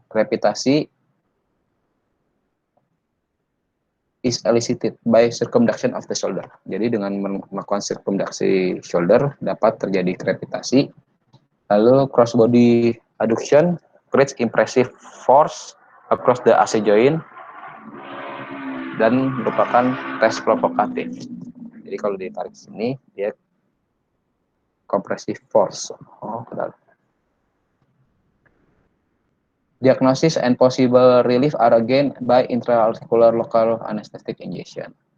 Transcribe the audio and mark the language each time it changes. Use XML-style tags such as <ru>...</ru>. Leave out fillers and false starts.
<en>Crepitasi is elicited by circumduction of the shoulder.</en> <id>Jadi dengan melakukan circumduksi shoulder dapat terjadi crepitasi. Lalu</id> <en>crossbody adduction creates impressive force across the AC joint</en> <id>dan merupakan tes provokatif. Jadi kalau ditarik sini dia compressive force.</id> <en>Diagnosis and possible relief are again by intraarticular local anesthetic injection.</en>